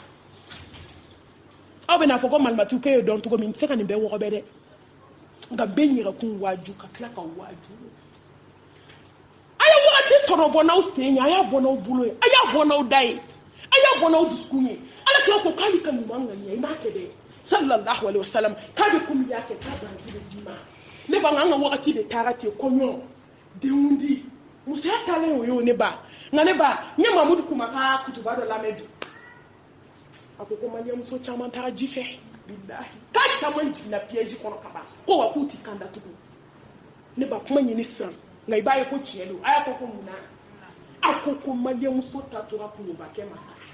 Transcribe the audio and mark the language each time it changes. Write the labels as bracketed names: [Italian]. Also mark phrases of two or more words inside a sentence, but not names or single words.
[Bambara] aw bɛna fɔ ko malimatu k'e ye dɔn cogo min n tɛ se ka nin bɛɛ wɔgɔbɛ dɛ nka bɛɛ yɛrɛkun waaju ka tila ka waaju a ye wagati tɔnɔbɔ n'aw sen ye a y'a bɔ n'aw bolo ye a y'a bɔ n'aw da ye a y'a bɔ n'aw dusukun ye ala kira ko k'ale ka ɲuman ŋaniya i m'a kɛ dɛ [Arabic] صلى الله عليه وسلم [Bambara] k'a bɛ komi y'a kɛ k'a baraji bɛ d'i ma ne ba an ka wagati de taara ten kɔɲɔ denw di musoya taalen o y'o ne ba nka ne ba n ye mamudu kuma ka kutuba dɔ lamɛn bi a ko maliyɛnmuso caman taara ji fɛ bilahi k'a caman jiginna piège kɔnɔ ka ban ko wa k'u t'i kan datugu ne ba kuma ɲini sisan nka i b'a ye ko tiɲɛ don a y'a fɔ ko mun na a ko maliyɛnmuso ta tora kulobakɛ ma